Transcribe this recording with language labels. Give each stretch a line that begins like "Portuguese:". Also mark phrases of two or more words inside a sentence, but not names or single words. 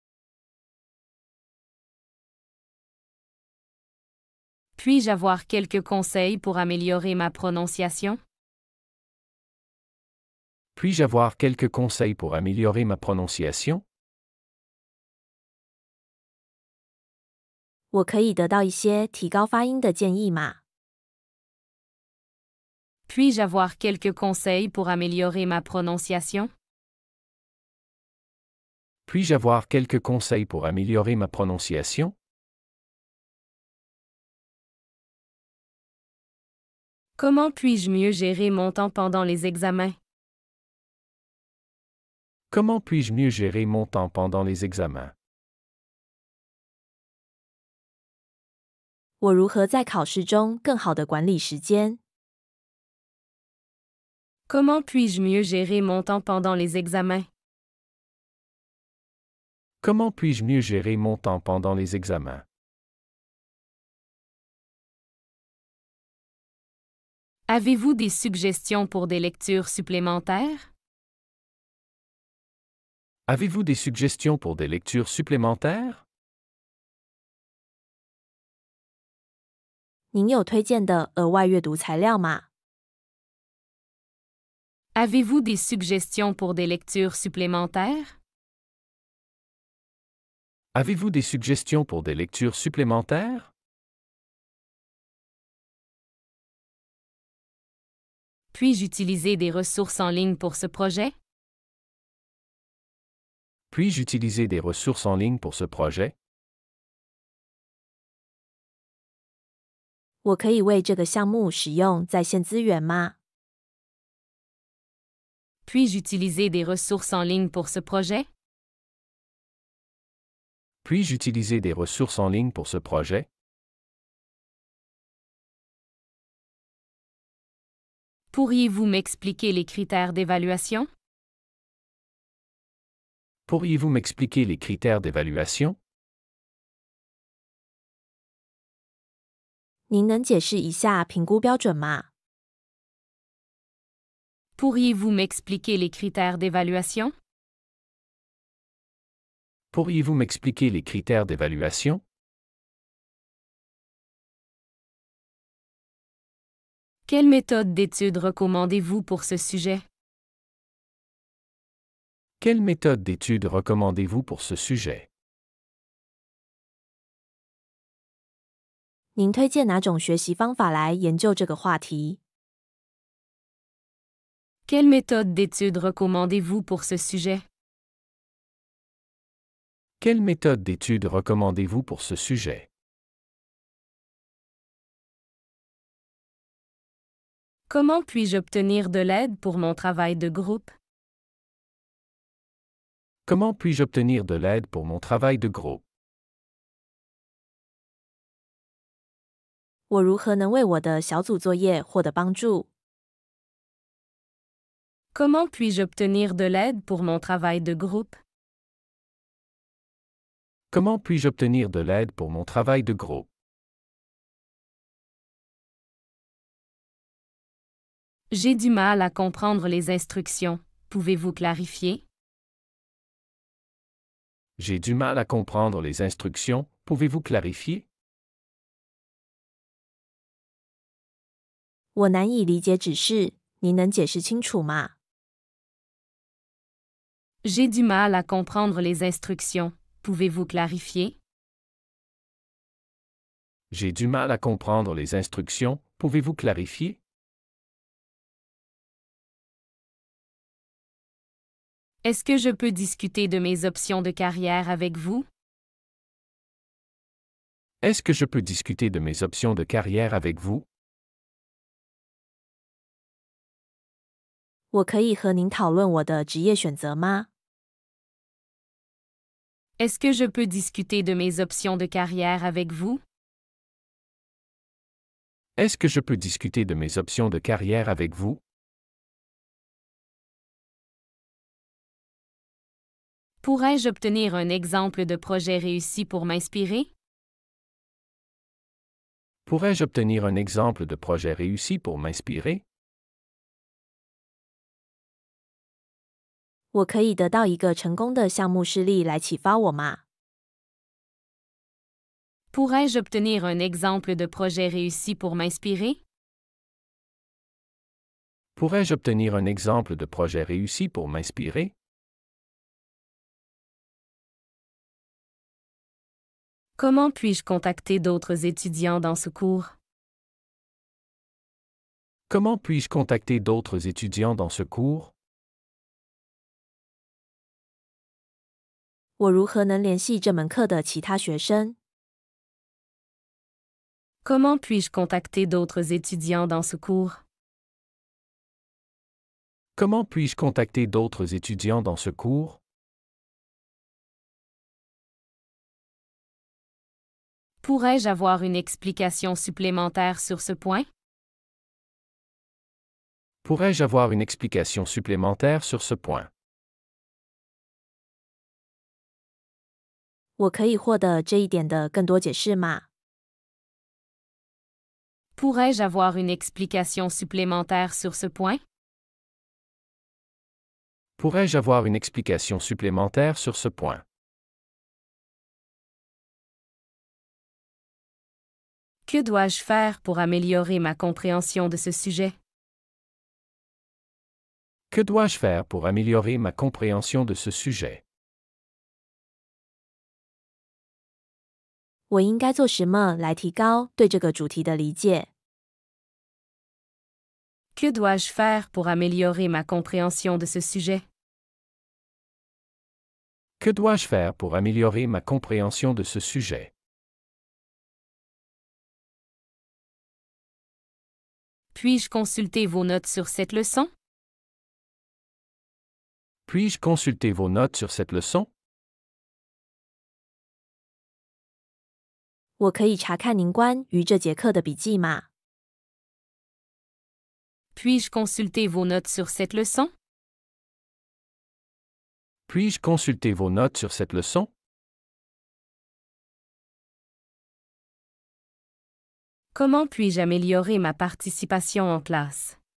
French: Puis-je avoir quelques conseils pour améliorer ma prononciation? Puis-je avoir quelques conseils pour améliorer ma prononciation?
Chinese: 我可以得到一些提高发音的建议吗？
French: Puis-je avoir quelques conseils pour améliorer ma prononciation? Puis-je avoir quelques conseils pour améliorer ma prononciation? Comment puis-je mieux gérer mon temps pendant les examens? Comment puis-je mieux gérer mon temps pendant les examens?
Chinese: 我如何在考试中更好地管理时间？
French: Comment puis-je mieux gérer mon temps pendant les examens? Comment puis-je mieux gérer mon temps pendant les examens? Avez-vous des suggestions pour des lectures supplémentaires? Avez-vous des suggestions pour des lectures supplémentaires?
Chinese: 您有推荐的额外阅读材料吗？
French: Avez-vous des suggestions pour des lectures supplémentaires? Avez-vous des suggestions pour des lectures supplémentaires? Puis-je utiliser des ressources en ligne pour ce projet? Puis-je utiliser des ressources en ligne pour ce projet?
Chinese: 我可以为这个项目使用在线资源吗？
French: Puis-je utiliser des ressources en ligne pour ce projet? Puis-je utiliser des ressources en ligne pour ce projet? Pourriez-vous m'expliquer les critères d'évaluation? Pourriez-vous m'expliquer les critères d'évaluation?
Chinese: 您能解释一下评估标准吗？
French: Pourriez-vous m'expliquer les critères d'évaluation? Pourriez-vous m'expliquer les critères d'évaluation? Quelle méthode d'étude recommandez-vous pour ce sujet? Quelle méthode d'étude recommandez-vous pour ce sujet?
Chinese: 您推荐哪种学习方法来研究这个话题？
French: Quelle méthode d'étude recommandez-vous pour ce sujet? Quelle méthode d'étude recommandez-vous pour ce sujet? Comment puis-je obtenir de l'aide pour mon travail de groupe? Comment puis-je obtenir de l'aide pour mon travail de groupe?
Chinese: 我如何能为我的小组作业获得帮助？
French: Comment puis-je obtenir de l'aide pour mon travail de groupe? Comment puis-je obtenir de l'aide pour mon travail de groupe? J'ai du mal à comprendre les instructions. Pouvez-vous clarifier? J'ai du mal à comprendre les instructions. Pouvez-vous clarifier?
Chinese: 我难以理解指示，您能解释清楚吗？
French: J'ai du mal à comprendre les instructions. Pouvez-vous clarifier? J'ai du mal à comprendre les instructions. Pouvez-vous clarifier? Est-ce que je peux discuter de mes options de carrière avec vous? Est-ce que je peux discuter de mes options de carrière avec vous?
Chinese: 我可以和您讨论我的职业选择吗？
French: Est-ce que je peux discuter de mes options de carrière avec vous? Est-ce que je peux discuter de mes options de carrière avec vous? Pourrais-je obtenir un exemple de projet réussi pour m'inspirer? Pourrais-je obtenir un exemple de projet réussi pour m'inspirer?
Chinese: 我可以得到一个成功的项目事例来启发我吗？
French: Pourrais-je obtenir un exemple de projet réussi pour m'inspirer? Pourrais-je obtenir un exemple de projet réussi pour m'inspirer? Comment puis-je contacter d'autres étudiants dans ce cours? Comment puis-je contacter d'autres étudiants dans ce cours?
Chinese: 我如何能联系这门课的其他学生？
French: Comment puis-je contacter d'autres étudiants dans ce cours? Comment puis-je contacter d'autres étudiants dans ce cours? Pourrais-je avoir une explication supplémentaire sur ce point? Pourrais-je avoir une explication supplémentaire sur ce point?
Chinese: 我可以获得这一点的更多解释吗？
French: Pourrais-je avoir une explication supplémentaire sur ce point? Pourrais-je avoir une explication supplémentaire sur ce point? Que dois-je faire pour améliorer ma compréhension de ce sujet? Que dois-je faire pour améliorer ma compréhension de ce sujet?
Chinese: 我应该做什么来提高对这个主题的理解？
French: Que dois-je faire pour améliorer ma compréhension de ce sujet? Que dois-je faire pour améliorer ma compréhension de ce sujet? Puis-je consulter vos notes sur cette leçon? Puis-je consulter vos notes sur cette leçon?
Chinese: 我可以查看您关于这节课的笔记吗？
French: Puis-je consulter vos notes sur cette leçon? Puis-je consulter vos notes sur cette leçon? Comment puis-je améliorer ma participation en classe?